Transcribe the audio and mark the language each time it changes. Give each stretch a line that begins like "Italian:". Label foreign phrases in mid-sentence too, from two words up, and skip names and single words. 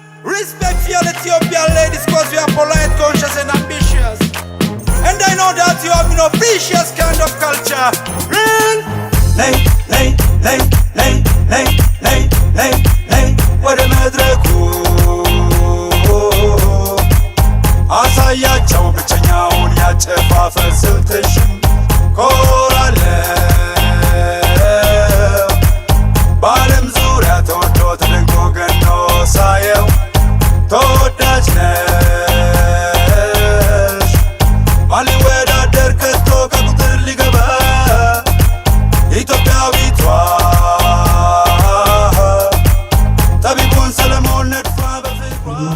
English: Respect for your Ethiopian ladies, cause we are polite, conscious and ambitious. And I know that you have an precious kind of culture. Real? Lay, lay, lay, lay, lay, lay, lay, lay. What a madreku.
Amharic: አሳያቸው ብቸኛውን ያጨፋፈር ስልትሽን ኮራለው በዓለም ዙሪያ ተወዶ ተደንቆ ገኖ ሳየው ተወዳጅ ነሽ ማን ሊወዳደር ከቶ ከቁጥር ሊገባ ኢትዮጵያዊቷ ጠቢቡን ሰለሞን ነድፋ በፍቅሯ